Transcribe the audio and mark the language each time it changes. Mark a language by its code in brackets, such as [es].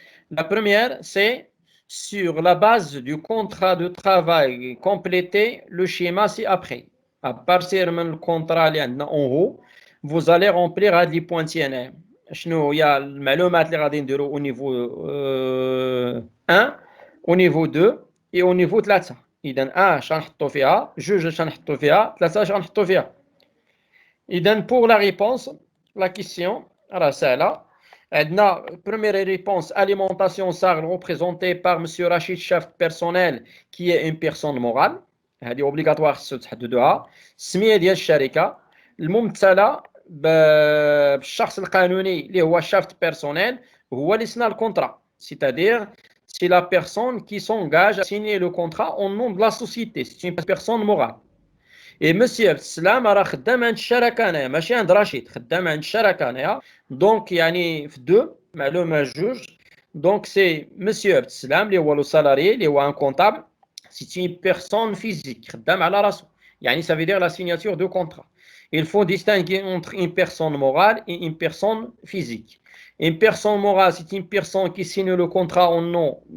[fr] La première, c'est sur la base du contrat de travail, compléter le schéma ci-après. À partir du contrat en haut, vous allez remplir les pointillés. Il y a le au niveau 1, au niveau 2 et au niveau 3. [ar] إذن 1 شنحطو فيها، 2 شنحطو فيها، 3 شنحطو فيها. [fr] إذن pour la réponse, la question, [ar] راه سهلة. [fr] La première réponse, alimentation SAR représentée par M. Rachid, chef personnel, qui est une personne morale. C'est obligatoire de تحددوها. [ar] سمية ديال الشركة الممثلة بالشخص القانوني اللي هو chef personnel هو اللي سنا الكونترا. [fr] C'est-à-dire, c'est la personne qui s'engage à signer le contrat au nom de la société. C'est une personne morale. [ar] Et monsieur Abdeslam راه خدام عند الشركه هنايا ماشي عند رشيد، خدام عند الشركه هنايا. دونك يعني في دو معلومه جوج. دونك سي monsieur Abdeslam اللي هو لو سالاري اللي هو ان كونتابل، سي [fr] une personne physique [ar] خدام على راسو. [fr] يعني ça veut dire la signature de contrat. Il faut distinguer entre une personne morale et une personne physique. Une personne morale, c'est une personne qui signe le contrat au nom